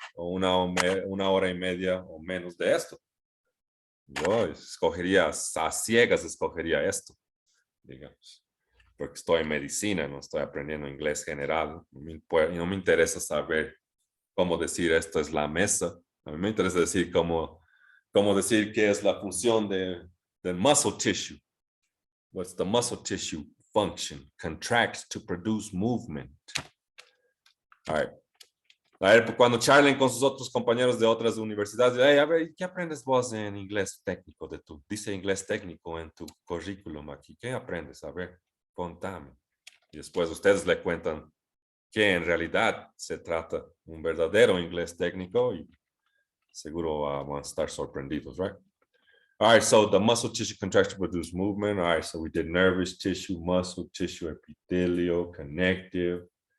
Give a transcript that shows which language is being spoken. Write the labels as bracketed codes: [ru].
[es] ¿O una hora y media o menos de esto? Yo escogería, a ciegas escogería esto, digamos. Porque estoy en medicina, no estoy aprendiendo inglés general. No me interesa saber cómo decir esto es la mesa. A mí me interesa decir cómo decir qué es la función del muscle tissue. [en] What's the muscle tissue function? Contracts to produce movement. All right. [es] A ver, cuando charlen con sus otros compañeros de otras universidades, a ver, ¿qué aprendes vos en inglés técnico dice inglés técnico en tu currículum aquí? ¿Qué aprendes? A ver, contame. Y después ustedes le cuentan que en realidad se trata un verdadero inglés técnico y seguro van a estar sorprendidos, right? [en] All right, so the muscle tissue contracts to produce movement. All right, so we did nervous tissue, muscle tissue, epithelial, connective.